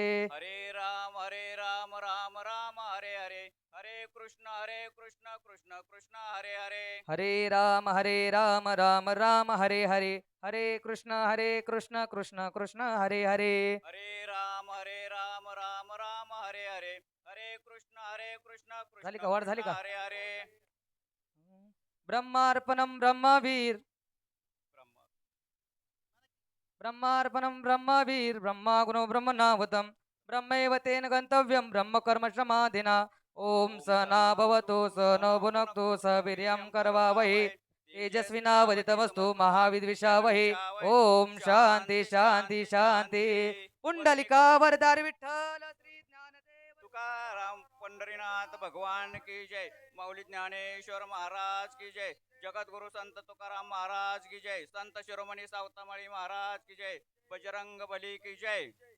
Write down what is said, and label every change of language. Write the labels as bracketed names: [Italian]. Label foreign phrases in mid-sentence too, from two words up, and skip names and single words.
[Sanskrit] हरे राम राम राम हरे हरे हरे कृष्ण कृष्ण कृष्ण हरे हरे हरे राम राम राम हरे हरे हरे कृष्ण कृष्ण कृष्ण हरे हरे. हरे राम राम राम हरे हरे हरे कृष्ण [Marathi] झाली [Sanskrit] कृष्ण [Marathi] का वाढ झाली [Sanskrit] कृष्ण [Marathi] का? [Sanskrit] हरे हरे ब्रह्मार्पणम ब्रह्मवीर ब्रह्म ब्रह्मार्पणम ब्रह्मवीर ब्रह्मागुणो ब्रह्मणावतम ब्रह्मैव तेन गंतव्यम ब्रह्मकर्म समाधिना. ओम सहना भवतु सहनौ भुनक्तु सह वीर्यं करवावहै तेजस्विनावदितमस्तु महाविद्विषावहै. ओम शांती शांती शांती. [Marathi] पुंडलिका वरदारी विठ्ठल श्री ज्ञानदेव तुकाराम पंढरीनाथ भगवान की जय माऊली ज्ञानेश्वर महाराज की जय जगद्गुरु संत तुकाराम महाराज की जय संत शिरोमणी सावतामाळी महाराज की जय बजरंग बली की जय